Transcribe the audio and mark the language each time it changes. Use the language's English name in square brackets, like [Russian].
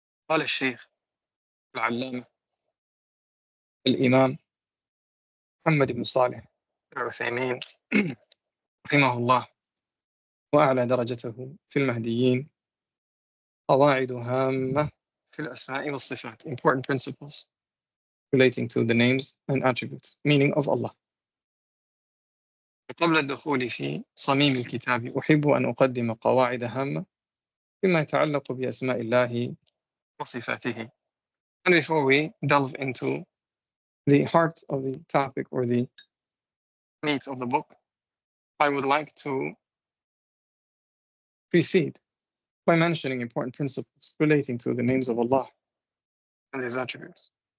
[Arabic] قال الشيخ al-Allāmah al-Imam Muhammad bin Sālih al-Uthaymīn رحمه الله وأعلى درجته في المهديين قواعد هامة في الأسماء والصفات, [English] important principles relating to the names and attributes, meaning of Allah. [Arabic] قبل الدخول في صميم الكتاب أحب أن أقدم قواعد هامة فيما يتعلق بأسماء الله وصفاته. [English] And before we delve into the heart of the topic or the meat of the book, I would like to precede by mentioning important principles relating to the names of Allah and His attributes.